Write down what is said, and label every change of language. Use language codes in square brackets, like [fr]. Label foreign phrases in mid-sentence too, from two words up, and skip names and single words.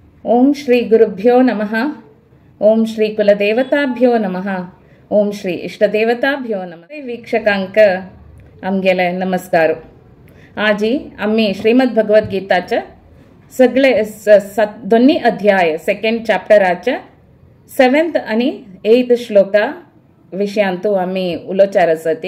[sa] ओं श्री गुरुभ्यो नमः. ओं श्री कुलदेवताभ्यो नमः. ओं श्री इष्टदेवताभ्यो नमः. [kok] वीक्षकांक आमगेले नमस्कार. आजी आम्ही श्रीमद भगवत गीताच्या सगळे दोन्ही अध्याय [en] second chapter [kok] 7th आणि 8th श्लोका विषयांतू आम्ही उलोचार आसती.